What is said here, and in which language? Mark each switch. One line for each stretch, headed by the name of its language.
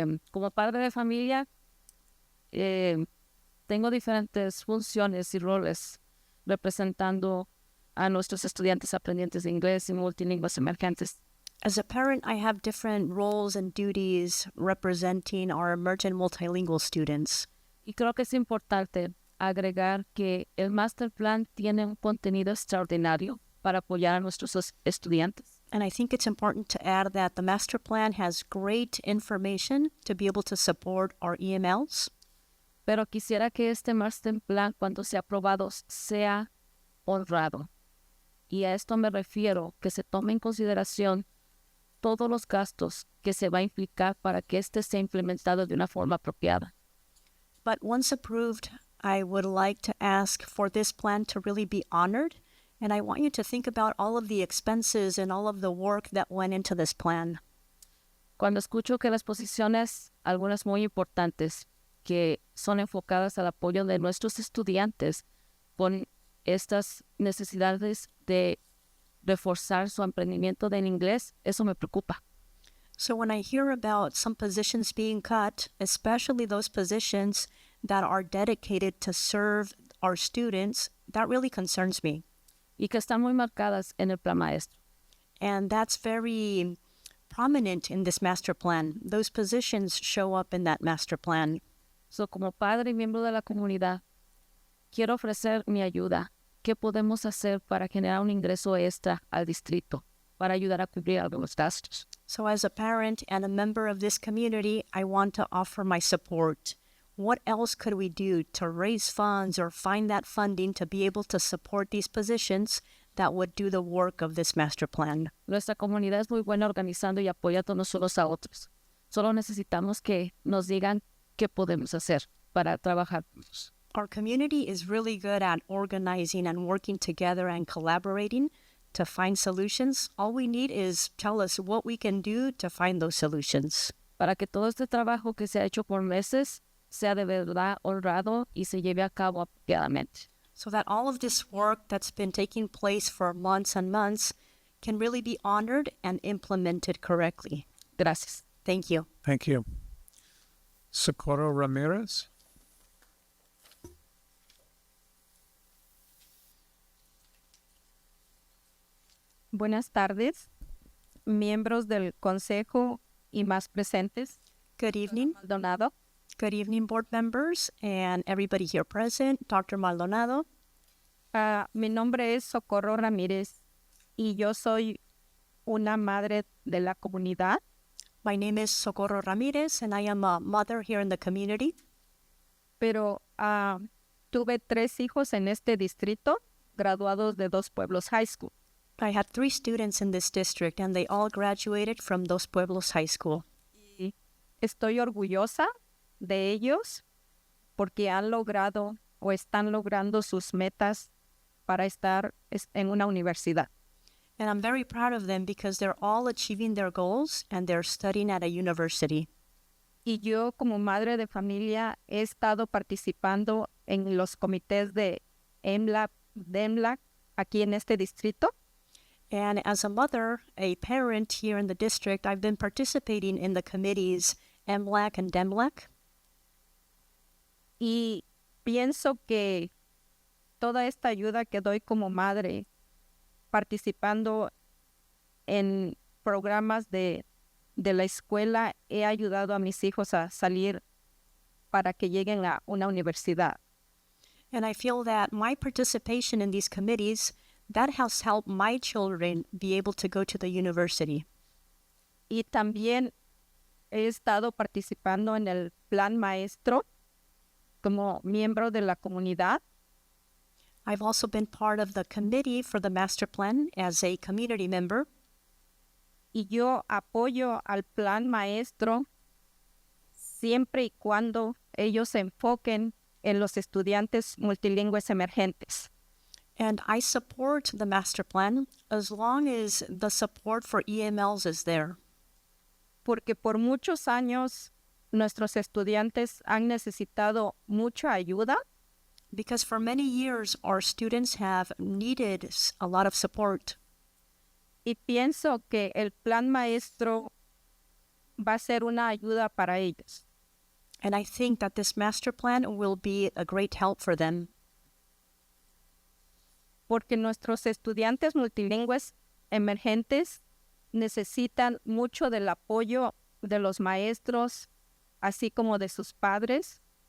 Spanish: Como padre de familia, tengo diferentes funciones y roles representando a nuestros estudiantes aprendientes de inglés y multilingües emergentes.
English: As a parent, I have different roles and duties representing our emergent multilingual students.
Spanish: Y creo que es importante agregar que el Master Plan tiene un contenido extraordinario para apoyar a nuestros estudiantes.
English: And I think it's important to add that the Master Plan has great information to be able to support our EMLs.
Spanish: Pero quisiera que este Master Plan, cuando sea aprobado, sea honrado. Y a esto me refiero, que se tome en consideración todos los gastos que se va a implicar para que este sea implementado de una forma apropiada.
English: But once approved, I would like to ask for this plan to really be honored, and I want you to think about all of the expenses and all of the work that went into this plan.
Spanish: Cuando escucho que las posiciones, algunas muy importantes, que son enfocadas al apoyo de nuestros estudiantes con estas necesidades de reforzar su aprendimiento del inglés, eso me preocupa.
English: So when I hear about some positions being cut, especially those positions that are dedicated to serve our students, that really concerns me.
Spanish: Y que están muy marcadas en el plan maestro.
English: And that's very prominent in this master plan. Those positions show up in that master plan.
Spanish: So, como padre y miembro de la comunidad, quiero ofrecer mi ayuda. ¿Qué podemos hacer para generar un ingreso extra al distrito para ayudar a cubrir algunos gastos?
English: So as a parent and a member of this community, I want to offer my support. What else could we do to raise funds or find that funding to be able to support these positions that would do the work of this master plan?
Spanish: Nuestra comunidad es muy buena organizando y apoyándonos unos a otros. Solo necesitamos que nos digan qué podemos hacer para trabajar.
English: Our community is really good at organizing and working together and collaborating to find solutions. All we need is tell us what we can do to find those solutions.
Spanish: Para que todo este trabajo que se ha hecho por meses sea de verdad honrado y se lleve a cabo apropiadamente.
English: So that all of this work that's been taking place for months and months can really be honored and implemented correctly.
Spanish: Gracias.
English: Thank you. Thank you. Socorro Ramirez.
Spanish: Buenas tardes, miembros del Consejo y más presentes.
English: Good evening. Maldonado. Good evening, board members and everybody here present. Dr. Maldonado.
Spanish: Mi nombre es Socorro Ramírez y yo soy una madre de la comunidad.
English: My name is Socorro Ramirez and I am a mother here in the community.
Spanish: Pero tuve 3 hijos en este distrito, graduados de Dos Pueblos High School.
English: I had 3 students in this district and they all graduated from Dos Pueblos High School.
Spanish: Y estoy orgullosa de ellos porque han logrado o están logrando sus metas para estar en una universidad.
English: And I'm very proud of them because they're all achieving their goals and they're studying at a university.
Spanish: Y yo como madre de familia he estado participando en los comités de DEMLAC aquí en este distrito.
English: And as a mother, a parent here in the district, I've been participating in the committees MLAC and DEMLAC.
Spanish: Y pienso que toda esta ayuda que doy como madre, participando en programas de la escuela, he ayudado a mis hijos a salir para que lleguen a una universidad.
English: And I feel that my participation in these committees, that has helped my children be able to go to the university.
Spanish: Y también he estado participando en el plan maestro como miembro de la comunidad.
English: I've also been part of the committee for the master plan as a community member.
Spanish: Y yo apoyo al plan maestro siempre y cuando ellos se enfoquen en los estudiantes multilingües emergentes.
English: And I support the master plan as long as the support for EMLs is there.
Spanish: Porque por muchos años nuestros estudiantes han necesitado mucha ayuda.
English: Because for many years our students have needed a lot of support.
Spanish: Y pienso que el plan maestro va a ser una ayuda para ellos.
English: And I think that this master plan will be a great help for them.
Spanish: Porque nuestros estudiantes multilingües emergentes necesitan mucho del apoyo de los maestros, así como de sus padres.